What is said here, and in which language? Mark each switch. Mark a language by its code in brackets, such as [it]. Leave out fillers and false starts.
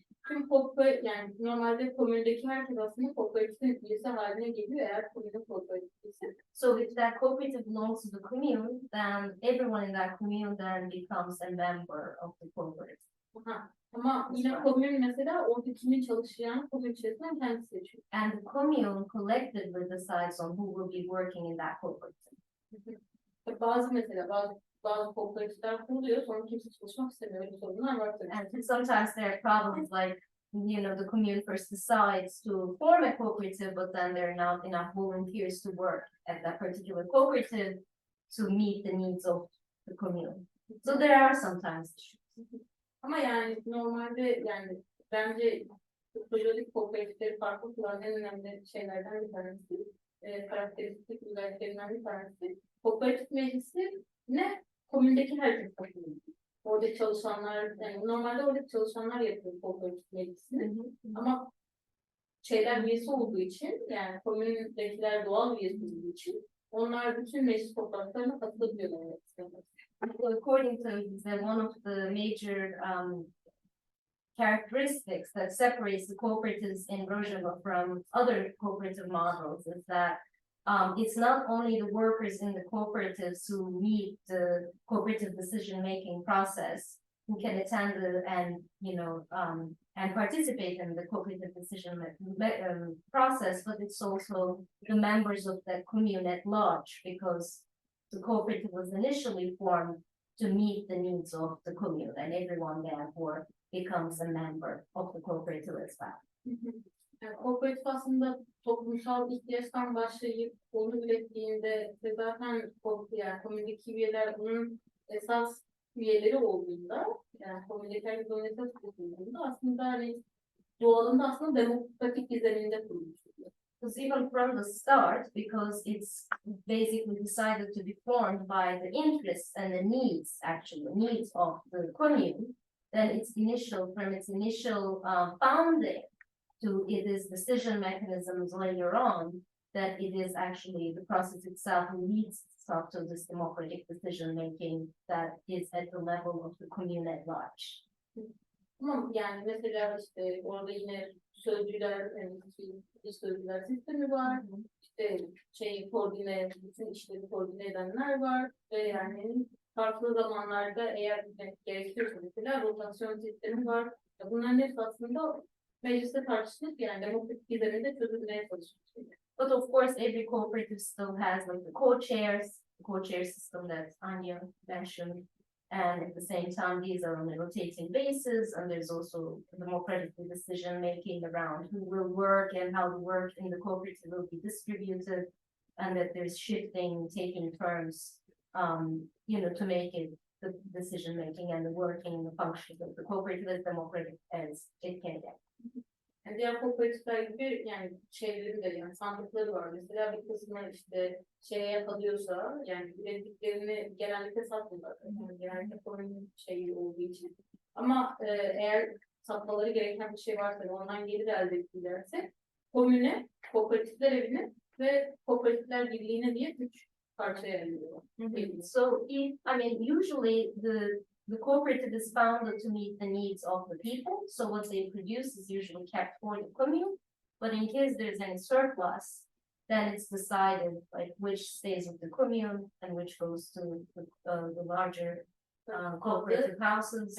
[tr] Tüm yani normalde komündeki herkes aslında kooperatifin üyesi haline geliyor eğer komünün kooperatifiyse. [en] So if that cooperative belongs to the commune, then everyone in that commune then becomes a member of the cooperative. Aha. [tr] Ama yine komün mesela orada kimin çalışacağını komün içerisinden kendisi seçiyor. [en] And the commune collectively decides on who will be working in that cooperative. [tr] Bazı mesela bazı kooperatifler kuruluyor sonra kimse çalışmak istemiyor. Öyle sorunlar var tabii. [en] And sometimes there are problems like, the commune first decides to form a cooperative, but then there are not enough volunteers to work at that particular cooperative to meet the needs of the commune. So there are sometimes issues. [tr] Ama yani normalde yani bence Sociology kooperatifleri farklı kılan en önemli şeylerden bir tanesi, karakteristik özelliklerinden bir tanesi. Kooperatif meclisi ne? Komündeki herkes katılıyor. Orada çalışanlar, yani normalde orada çalışanlar yapıyor kooperatif meclisini. Ama üyesi olduğu için, yani komündekiler doğal üyesi olduğu için, onlar bütün meclis toplantılarına katılabiliyorlar. [en] According to one of the major characteristics that separates the cooperatives in Rojava from other cooperative models is that it's not only the workers in the cooperatives who meet the cooperative decision-making process who can attend and participate in the cooperative decision process, but it's also the members of the commune at large, because the cooperative was initially formed to meet the needs of the commune, and everyone therefore becomes a member of the cooperative as well. [tr] Yani kooperatif aslında toplumsal ihtiyaçtan başlayıp onu ürettiğinde ve zaten yani komündeki üyeler bunun esas üyeleri olduğunda, yani komündeki herkes onun esas olduğunda aslında hani doğalında aslında demokratik bir zeminde kurulmuş. [en] Because even from the start, because it's basically decided to be formed by the interests and the needs of the commune, then its initial founding to its decision mechanisms later on, that it is actually the process itself who leads itself to this democratic decision making that is at the level of the commune at large. [tr] Ama yani mesela işte orada yine sözcüler, sözcüler sistemi var, işte bütün işleri koordine edenler var ve yani farklı zamanlarda eğer gerekiyorsa mesela rotasyon sistemi var. Bunların hepsi aslında mecliste tartışılıp yani demokratik bir zeminde çözülmeye çalışılıyor. [en] But of course, every cooperative still has like the co-chair system that Anya mentioned. And at the same time, these are on a rotating basis, and there's also democratic decision making around who will work and how the work in the cooperative will be distributed, and that there's taking turns, to make it the decision making and the working and the functions of the cooperative as democratic as it can get. [tr] Yani diğer kooperatifler gibi yani şeyleri de yani sandıkları var. Mesela bir kısmı işte yapılıyorsa yani ürettiklerini genellikle satmıyorlar. Yani genellikle komünün olduğu için. Ama eğer satmaları gereken bir şey varsa ve ondan gelir elde ettilerse komüne, kooperatifler evine ve kooperatifler birliğine diye 3 parçaya ayırıyorlar. [en] So usually the cooperative is founded to meet the needs of the people. So what they produce is usually kept for the commune. But in case there's any surplus, then it's decided like which stays with the commune and which goes to the larger cooperative houses